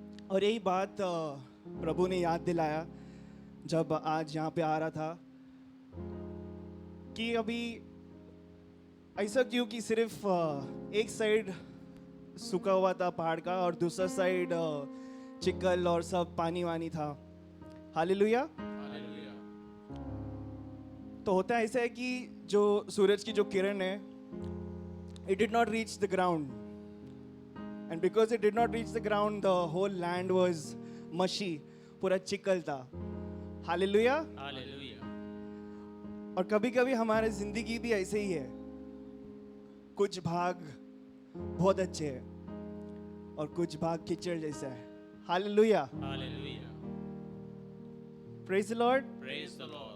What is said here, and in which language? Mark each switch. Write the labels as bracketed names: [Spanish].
[Hindi] और यही बात प्रभु ने याद दिलाया जब आज यहाँ पे आ रहा था कि अभी ऐसा क्यों कि सिर्फ एक साइड सूखा हुआ था पहाड़ का और दूसरा साइड चिकल और सब पानी वानी था. [English] Hallelujah. Hallelujah. [Hindi] तो होता ऐसा है कि जो सूरज की जो किरण है, [English] it did not reach the ground, and because it did not reach the ground, the whole land was mushy, [Hindi] पूरा चिकल था. [English] Hallelujah. Hallelujah. [Hindi] और कभी कभी हमारे जिंदगी भी ऐसे ही है. कुछ भाग बहुत अच्छे हैं और कुछ भाग कीचड़ जैसा है. [English] Hallelujah. Hallelujah. Praise the Lord. Praise the Lord.